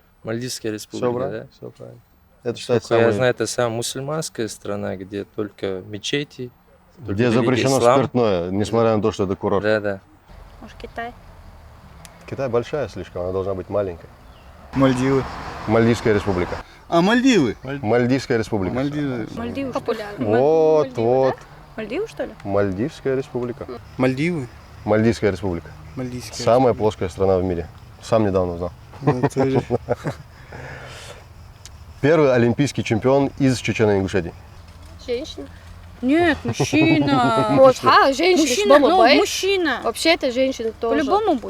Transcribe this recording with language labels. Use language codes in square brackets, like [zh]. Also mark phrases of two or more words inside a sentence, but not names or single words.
[ru] Мальдивская Все республика, правильно, да? все правильно. Это считается Насколько я самый, знаю, это самая мусульманская страна, где только мечети, только где религия запрещено ислам. спиртное, несмотря на то, что это курорт. Да. Может, Китай? Китай большая слишком, она должна быть маленькой. Мальдивы. Мальдивская республика. А, Мальдивы. Мальдивская республика. Мальдивы. Мальдивы, что ли? популярно. Вот, Мальдивы, вот. Мальдивы, что ли? Мальдивская республика. Мальдивы. Мальдивская республика. Мальдивская. Самая плоская страна в мире. Сам недавно узнал. Да, тоже. Первый олимпийский чемпион из Чечено-Ингушетии. Женщина. Нет, мужчина. Вот, женщина. Мужчина, что, ну, бабай? мужчина. Вообще это женщина тоже. По-любому будет